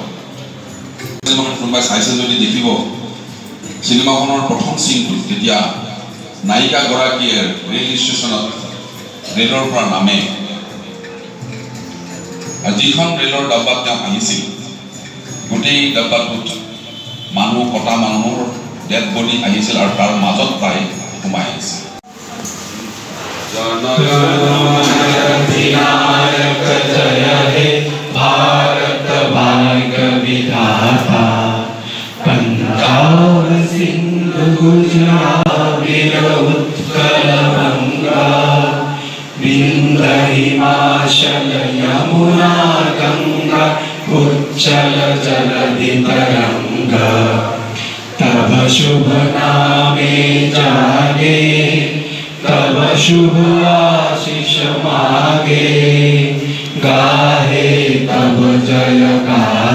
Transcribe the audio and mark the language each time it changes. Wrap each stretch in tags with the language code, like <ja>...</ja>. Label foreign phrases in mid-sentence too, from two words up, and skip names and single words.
<as>চিনেমাখন কোনোবাই চাইছে যদি দেখিব, চিনেমাখনৰ প্ৰথম চিনটো যেতিয়া নায়িকাগৰাকীয়ে ৰেল ষ্টেচনত ৰেলৰ পৰা নামে আৰু যিখন ৰেলৰ ডাব্বাত তেওঁ আহিছিল, গোটেই ডাব্বাটোত মানুহ কটা মানুহৰ ডেড বডি আহিছিল আৰু তাৰ মাজত প্ৰায় সোমাই আহিছিল।</as> <bn>ভারত ভাগ্য বিধাতা পাঞ্জাব সিন্ধ গুজরাট উৎকল গঙ্গা বিন্ধ্য হিমাচল যমুনা গঙ্গা উচ্চল জলধি তরঙ্গা তব শুভ নামে জাগে তব শুভ আশিস মাগে গাহে তব জয় গা</bn>